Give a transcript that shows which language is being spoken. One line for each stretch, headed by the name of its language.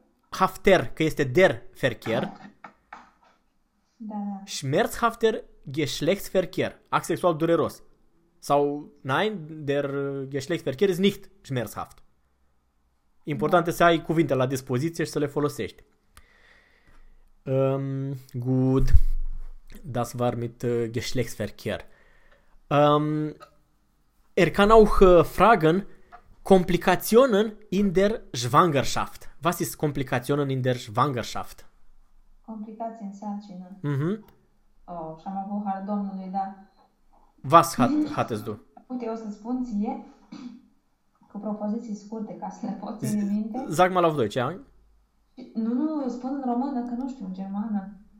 Romanian: Hafter, că este der Verkehr. Da, da.
German: Schmerzhafter Geschlechtsverkehr.
Romanian: Act sexual dureros.
German: Sau, nein, der Geschlechtsverkehr ist nicht schmerzhaft.
Romanian: Important este, da, să ai cuvinte la dispoziție și să le folosești.
English: Good.
German: Das war mit Geschlechtsverkehr. Er kann auch fragen Komplikationen in der Schwangerschaft. Was ist Komplikationen in der Schwangerschaft?
Romanian: Komplikații în sarcină. Mm-hmm. Oh, și-am avut har Domnului, da.
German: Was hattest du?
Romanian: Uite, o să spun ție cu propoziții scurte, ca să le pot ține minte.
German: Sag mal auf Deutsch, ja?
Romanian: Nu, eu spun în română, că nu știu, în germană.